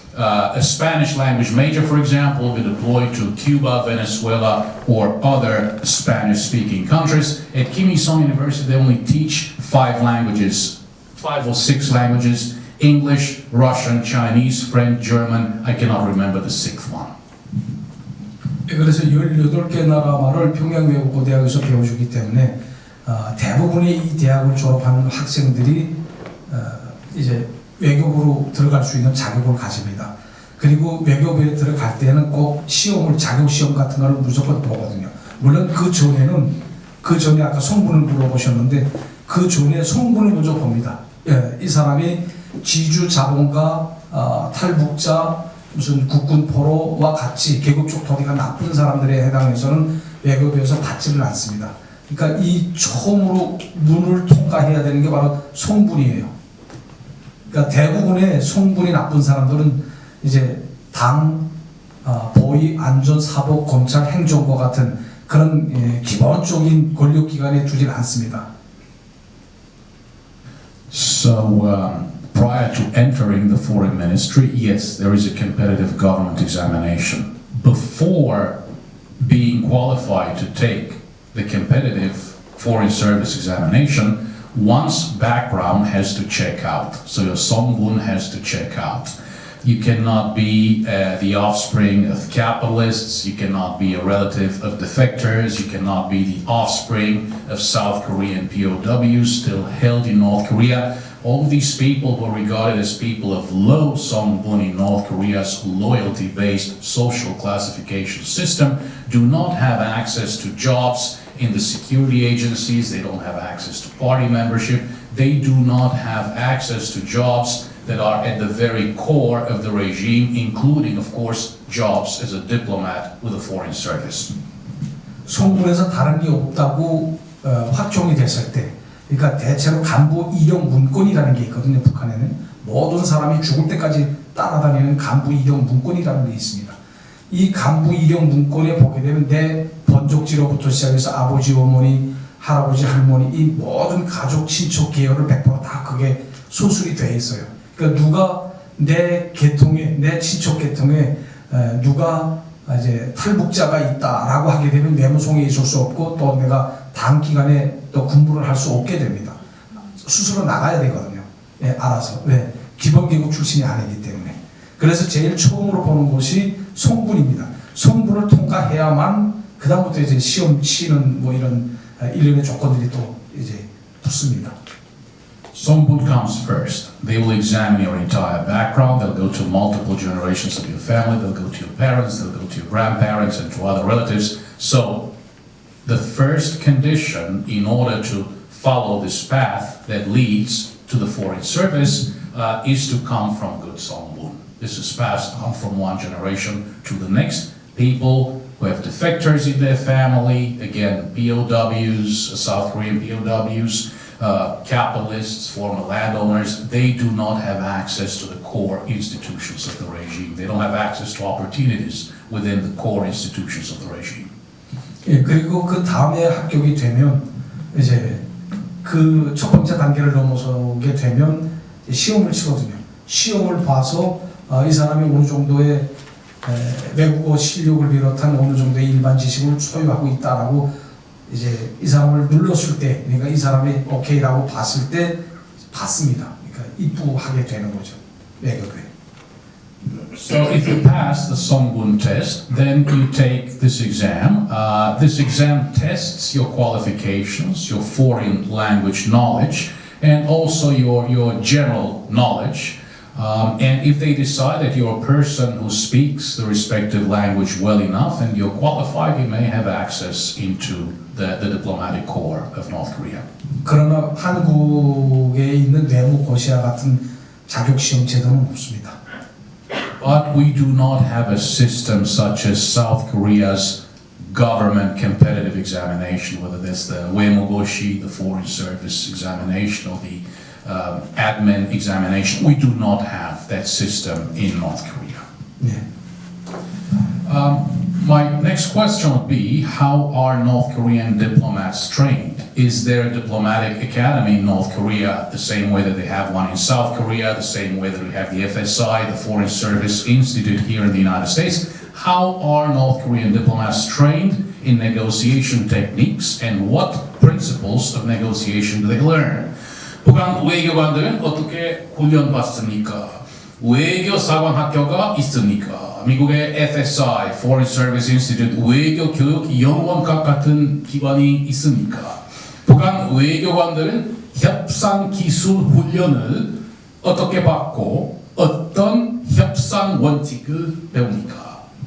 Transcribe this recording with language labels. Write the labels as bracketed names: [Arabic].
[English] A Spanish language major, for example, will be deployed to Cuba, Venezuela, or other Spanish-speaking countries. At Kim Il-sung University, they only teach 5 languages, 5 or 6 languages: English, Russian, Chinese, French, German. I cannot remember the 6th one. [Korean] 그래서 18개 나라 말을 평양외국어대학에서 배워주기 때문에 대부분의 이 대학을 졸업하는 학생들이 이제 외교부로 들어갈 수 있는 자격을 가집니다. 그리고 외교부에 들어갈 때는 꼭 시험을, 자격시험 같은 걸 무조건 보거든요. 물론 그 전에 아까 성분을 물어보셨는데 그 전에 성분을 먼저 봅니다. 이 사람이 지주 자본가, 탈북자, 무슨 국군 포로와 같이 계급적 토대가 나쁜 사람들에 해당해서는 외교부에서 받지를 않습니다. 그러니까 이 처음으로 문을 통과해야 되는 게 바로 성분이에요. 그러니까 대부분의 성분이 나쁜 사람들은 이제 당, 보위, 안전, 사법, 검찰, 행정과 같은 그런 기본적인 권력기관에 두질 않습니다. [English] So prior to entering the foreign ministry, yes, there is a competitive government examination. Before being qualified to take the competitive foreign service examination, one's background has to check out. So your songbun has to check out. You cannot be the offspring of capitalists, you cannot be a relative of defectors, you cannot be the offspring of South Korean POWs still held in North Korea. All of these people who are regarded as people of low songbun in North Korea's loyalty-based social classification system do not have access to jobs in the security agencies, they don't have access to party membership, they do not have access to jobs that are at the very core of the regime, including, of course, jobs as a diplomat with a foreign service. [Korean] 성분에서 다른 게 없다고 확정이 됐을 때, 그러니까 대체로 간부 이령 문건이라는 게 있거든요. 북한에는 모든 사람이 죽을 때까지 따라다니는 간부 이령 문건이라는 게 있습니다. 이 간부 이령 문건에 보게 되면 내 번족지로부터 시작해서 아버지, 어머니, 할아버지, 할머니 이 모든 가족, 친척, 계열을 100% 다 그게 소술이 돼 있어요. 그러니까 누가 내 계통에, 내 친척 계통에 누가 이제 탈북자가 있다라고 하게 되면 내무송에 있을 수 없고 또 내가 단기간에 또 군부를 할 수 없게 됩니다. 스스로 나가야 되거든요. 예, 알아서. 왜? 기본계급 출신이 아니기 때문에. 그래서 제일 처음으로 보는 것이 성분입니다. 성분을 통과해야만 그 다음부터 이제 시험 치는 뭐 이런 일련의 조건들이 또 이제 붙습니다. [English] Songbun comes first. They will examine your entire background. They'll go to multiple generations of your family. They'll go to your parents. They'll go to your grandparents and to other relatives. So the first condition in order to follow this path that leads to the Foreign Service is to come from good Songbun. This is passed on from one generation to the next. People who have defectors in their family, again, POWs, South Korean POWs, capitalists, former landowners, they do not have access to the core institutions of the regime. They don't have access to opportunities within the core institutions of the regime. [Korean] 예, 그리고 그 다음에 합격이 되면 이제 그 첫 번째 단계를 넘어서게 되면 시험을 치거든요. 시험을 봐서 이 사람이 어느 정도의 외국어 실력을 비롯한 어느 정도의 일반 지식을 소유하고 있다라고 이제 이 사람을 눌렀을 때, 그러니까 이 사람이 오케이라고 봤을 때 받습니다. 그러니까 입부하게 되는 거죠, 외교부에. [English] So if you pass the Songbun test, then you take this exam. This exam tests your qualifications, your foreign language knowledge, and also your general knowledge. And if they decide that you're a person who speaks the respective language well enough and you're qualified, you may have access into the diplomatic corps of North Korea. [Korean] 그러나 한국에 있는 외무고시와 같은 자격시험 제도는 없습니다. [English] But we do not have a system such as South Korea's government competitive examination, whether that's the Uemogoshi, the Foreign Service examination, or the admin examination. We do not have that system in North Korea. [Korean] 네. [English] My next question would be, how are North Korean diplomats trained? Is there a diplomatic academy in North Korea the same way that they have one in South Korea, the same way that we have the FSI, the Foreign Service Institute here in the United States? How are North Korean diplomats trained in negotiation techniques, and what principles of negotiation do they learn? [Korean] 북한 외교관들은 어떻게 훈련받습니까? 외교사관 학교가 있습니까? 미국의 FSI, Foreign Service Institute, 외교교육연구원과 같은 기관이 있습니까? 북한 외교관들은 협상기술 훈련을 어떻게 받고 어떤 협상 원칙을 배웁니까?